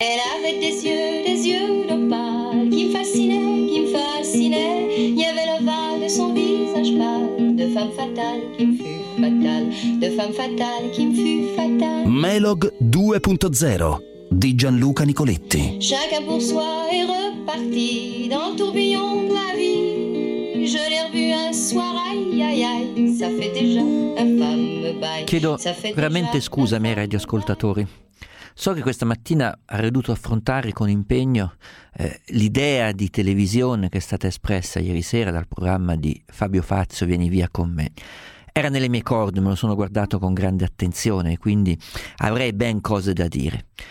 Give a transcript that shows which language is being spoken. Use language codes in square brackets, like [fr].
[fr] avait des yeux d'opale, qui me fascinait, il y avait l'ovale de son visage pâle, de femme fatale qui me fut fatale, de femme fatale qui me fut fatale. [it] Melog 2.0 di Gianluca Nicoletti. [fr] Chacun pour soi est reparti dans le tourbillon de la vie. Je l'ai revu un soir, aïe aïe aïe, ça fait déjà un fameux bail. [it] Chiedo veramente scusa, miei radioascoltatori. So che questa mattina avrei dovuto affrontare con impegno l'idea di televisione che è stata espressa ieri sera dal programma di Fabio Fazio, Vieni via con me. Era nelle mie corde, me lo sono guardato con grande attenzione, quindi avrei ben cose da dire.